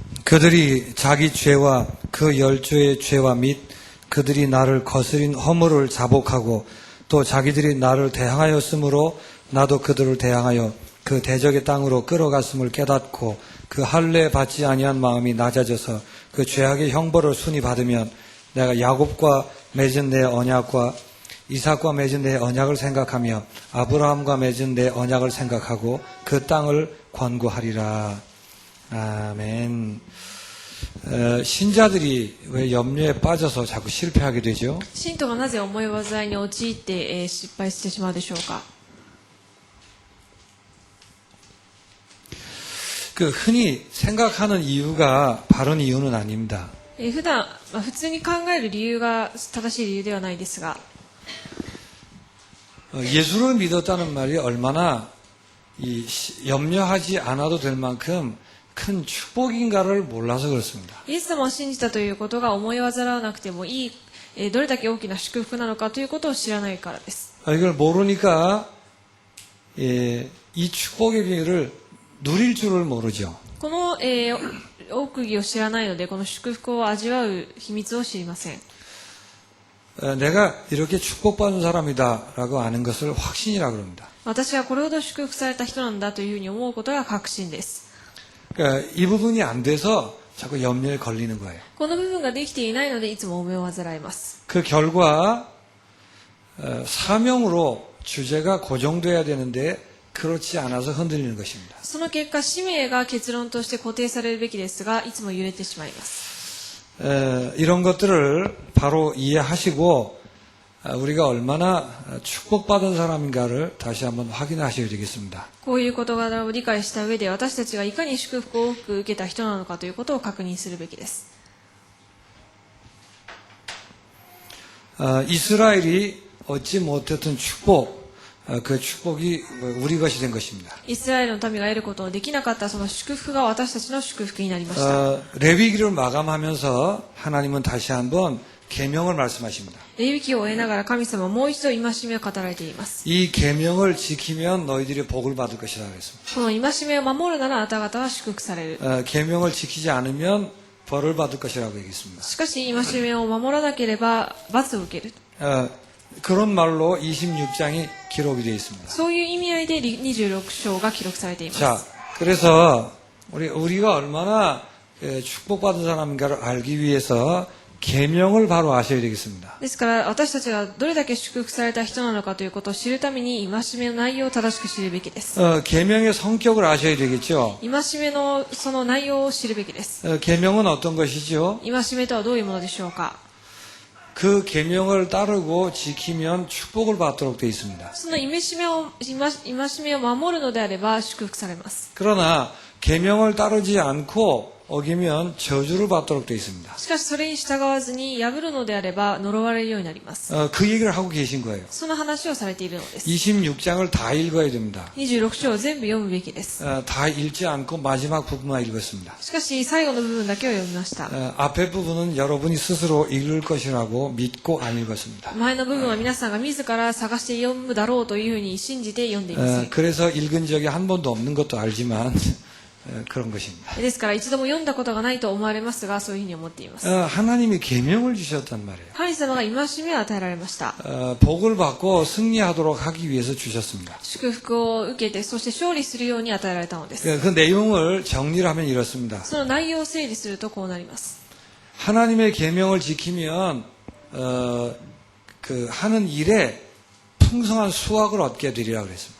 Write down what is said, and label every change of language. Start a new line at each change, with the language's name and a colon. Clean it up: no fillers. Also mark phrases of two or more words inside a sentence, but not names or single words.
Korean: 그들이 자기 죄와 그 열조의 죄와 및 그들이 나를 거스린 허물을 자복하고 또 자기들이 나를 대항하였으므로 나도 그들을 대항하여 그 대적의 땅으로 끌어갔음을 깨닫고 그 할례 받지 아니한 마음이 낮아져서 그 죄악의 형벌을 순히 받으면 내가 야곱과 맺은 내 언약과 이삭과 맺은 내 언약을 생각하며 아브라함과 맺은 내 언약을 생각하고 그 땅을 권고하리라. 아멘. 신자들이 왜 염려에 빠져서 자꾸 실패하게 되죠?
Japanese: 信徒がなぜ思い煩いに陥って、失敗してしまうでしょうか。
Korean: 흔히 생각하는 이유가 바른 이유는 아닙니다.
Japanese: 普段、普通に考える理由が正しい理由ではないですが、
Korean: 예수를 믿었다는 말이 얼마나 염려하지 않아도 될 만큼 큰 축복인가를 몰라서 그렇습니다.
Japanese: イエス様を信じたということが思い煩わなくてもいい、どれだけ大きな祝福なのかということを知らないからです。
Korean: 이걸 모르니까 이 축복의 비밀을 누릴 줄을 모르죠.
Japanese: この、奥義を知らないので、この祝福を味わう秘密を知りません。
Korean: 내가 이렇게 축복받은 사람이다라고 아는 것을 확신이라고 합니다.
Japanese: 私はこれほど祝福された人なんだというふうに思うことが確信です。
Korean: 이 부분이 안 돼서 자꾸 염려에 걸리는 거예요.
Japanese: この部分ができていないのでいつも思いを煩います。
Korean: 그 결과 사명으로 주제가 고정돼야 되는데 그렇지 않아서 흔들리는 것입니다.
Japanese: その結果、使命が結論として固定されるべきですが、いつも揺れてしまいます。
Korean: 이런 것들을 바로 이해하시고 우리가 얼마나 축복받은 사람인가를 다시 한번 확인하셔야 되겠습니다.
Japanese: こういう事柄を理解した上で、私たちがいかに祝福を多く受けた人なのかということを確認するべきです。
Korean: 이스라엘이 얻지 못했던 축복, 그 축복이 우리 것이 된 것입니다.
Japanese: イスラエルの民が得ることのできなかったその祝福が私たちの祝福になりました。
Korean: 레위기를 마감하면서 하나님은 다시 한번 계명을 말씀하십니다.
Japanese: レビ記を終えながら神様はもう一度戒めを語られています。
Korean: 이 계명을 지키면 너희들이 복을 받을 것이라 그랬습니다.
Japanese: この戒めを守るならあなた方は祝福される。
Korean: 계명을 지키지 않으면 벌을 받을 것이라고 얘기했습니다.
Japanese: しかし戒めを守らなければ罰を受ける。
Korean: 그런 말로 26장이 기록이 되어 있습니다.
Japanese: そういう意味合いで26章が記録されています。
Korean: 자, 그래서 우리가 얼마나 축복받은 사람인가를 알기 위해서 계명을 바로 아셔야 되겠습니다.
Japanese: ですから私たちがどれだけ祝福された人なのかということを知るために戒めの内容を正しく知るべきです。
Korean: 계명의 성격을 아셔야 되겠죠.
Japanese: 戒めのその内容を知るべきです。
Korean: 계명은 어떤 것이죠?
Japanese: 戒めとはどういうものでしょうか。
Korean: 그 계명을 따르고 지키면 축복을 받도록 되어 있습니다.
Japanese: その戒めを守るのであれば祝福されます。
Korean: 그러나 계명을 따르지 않고 어기면 저주를 받도록 되어 있습니다.
Japanese: しかしそれに従わずに破るのであれば呪われるようになります。
Korean: 그 얘기를 하고 계신 거예요.
Japanese: その話をされているのです。
Korean: 26장을 다 읽어야 됩니다.
Japanese: 26 章を全部読むべきです。
Korean: 다 읽지 않고 마지막 부분만 읽었습니다.
Japanese: しかし最後の部分だけを読みました。
Korean: 앞에 부분은 여러분이 스스로 읽을 것이라고 믿고 안 읽었습니다.
Japanese: 前の部分は皆さんが自ら探して読むだろうというふうに信じて読んでいます。
Korean: 그래서 읽은 적이 한 번도 없는 것도 알지만 그런 것입니다.
Japanese: ですから一度も読んだことがないと思われますが、そういうふうに思っています。
Korean: 하나님이 계명을 주셨단 말이에요.
Japanese: 神様が戒めを与えられました。
Korean: 복을 받고 승리하도록 하기 위해서 주셨습니다.
Japanese: 祝福を受けて、そして勝利するように与えられたのです。
Korean: 그 내용을 정리를 하면 이렇습니다.
Japanese: その内容を整理するとこうなります。
Korean: 하나님의 계명을 지키면 그 하는 일에 풍성한 수확을 얻게 되리라 그랬습니다.